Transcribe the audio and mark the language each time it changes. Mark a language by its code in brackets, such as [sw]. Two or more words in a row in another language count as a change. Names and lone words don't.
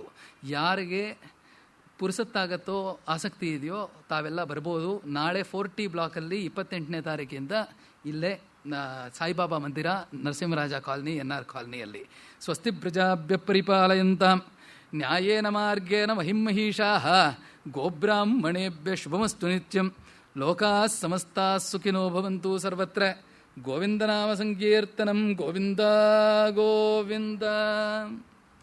[kn] ಯಾರಿಗೆ ಪುರುಸತ್ತಾಗತ್ತೋ ಆಸಕ್ತಿ ಇದೆಯೋ ತಾವೆಲ್ಲ ಬರ್ಬೋದು. ನಾಳೆ 40 ಬ್ಲಾಕಲ್ಲಿ 28ನೇ ತಾರೀಕಿಂದ ಇಲ್ಲೇ ಸಾಯಿಬಾಬಾ ಮಂದಿರ, ನರಸಿಂಹರಾಜ ಕಾಲನಿ, NR ಕಾಲನಿಯಲ್ಲಿ. [sa] ಸ್ವಸ್ತಿ ಪ್ರಜಾಭ್ಯ ಪರಿಪಾಲಯಂತಾಂ ನ್ಯಾಯೇನ ಮಾರ್ಗೇಣ ಮಹಿಮಹೀಷಾಃ ಗೋಬ್ರಾಹ್ಮಣೇಭ್ಯ ಶುಭಮಸ್ತು ನಿತ್ಯಂ. ಲೋಕಾಃ ಸಮಸ್ತಾಃ ಸುಖಿನೋ ಭವಂತು ಸರ್ವತ್ರ. ಗೋವಿಂದನಾಮ ಸಂಕೀರ್ತನಂ. ಗೋವಿಂದ ಗೋವಿಂದ.